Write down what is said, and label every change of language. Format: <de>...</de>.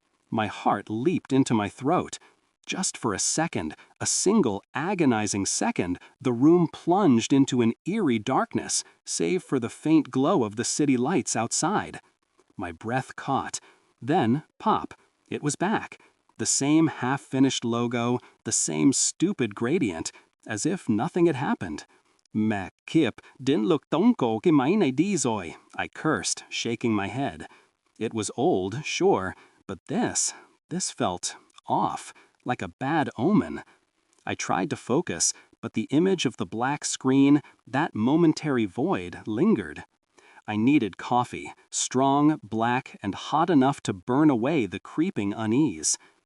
<en>My heart leaped into my throat. Just for a second, a single agonizing second, the room plunged into an eerie darkness, save for the faint glow of the city lights outside. My breath caught. Then, pop, it was back. The same half-finished logo, the same stupid gradient, as if nothing had happened.</en> <vi>Mẹ kiếp, đến lượt tống cổ cái máy này đi rồi,</vi> <en>I cursed, shaking my head. It was old, sure, but this felt off, like a bad omen. I tried to focus, but the image of the black screen, that momentary void, lingered. I needed coffee, strong, black, and hot enough to burn away the creeping unease.</en>